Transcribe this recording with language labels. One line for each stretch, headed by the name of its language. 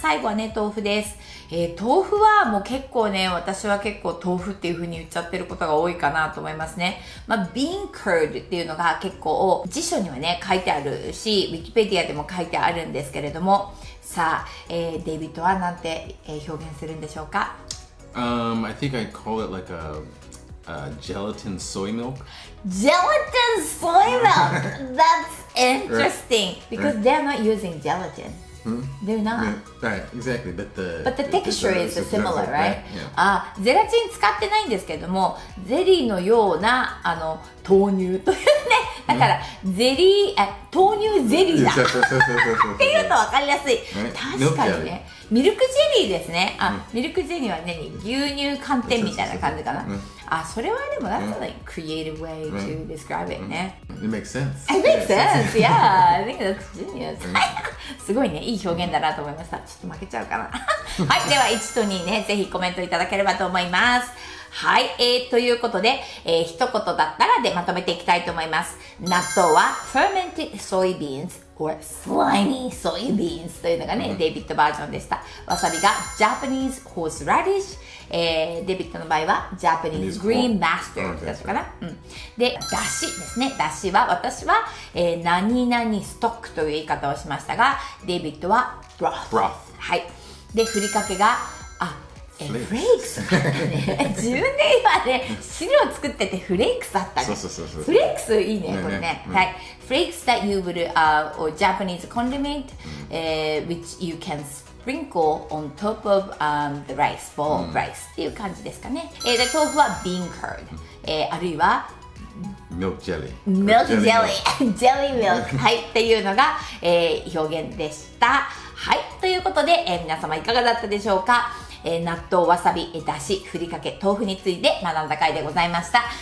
Japanese: 最後はね豆腐です。豆腐はもう結構ね、私は結構豆腐っていう風に言っちゃってることが多いかなと思いますね。
English: bean curd
Japanese: っていうのが結構辞書にはね書いてあるし、ウィキペディアでも書いてあるんですけれども、さあ、デイビッドはなんて表現するんでしょうか？
English: I think I'd call it like a gelatin soy milk. Gelatin soy milk! That's interesting because they're not using gelatin. They're not. Right, exactly. But the texture is similar, right?
Japanese: はい。ゼラチン使ってないんですけども、ゼリーのような豆乳というね、だからゼリー豆乳ゼリーだっていうと分かりやすい。確かにね、ミルクゼリーですね。ミルクゼリーはね、牛乳寒天みたいな感じかな。それはでも that's a creative way to describe it ね。
English: It makes sense. It makes sense. Yeah, I think that's genius.
Japanese: すごいね、いい表現だなと思いました。ちょっと負けちゃうかな。はい、では1と2ね、ぜひコメントいただければと思います。はい、ということで、一言だったらでまとめていきたいと思います。納豆は
English: fermented soybeans or slimy soybeans
Japanese: というのがね、デイビッドバージョンでした。わさびが
English: Japanese horseradish、
Japanese: デイビッドの場合は
English: Japanese green mustard
Japanese: だったかな。で、だしですね。だしは、私は、何々ストックという言い方をしましたが、デイビッドは broth。はい。で、ふりかけが、フレークスだったね。自分で今ね、資料作っててフレークスだったね。フレークスいいね、これね。はい。
English: Flakes that you would, or Japanese condiment, which you can sprinkle on top of the rice, boiled rice
Japanese: っていう感じですかね。で、豆腐は
English: bean curd、
Japanese: あるいは
English: milk jelly。 milk jelly。jelly milk。 はい。
Japanese: っていうのが、表現でした。はい。ということで、皆様いかがだったでしょうか。納豆、わさび、だし、ふりかけ、豆腐について学んだ回でございました。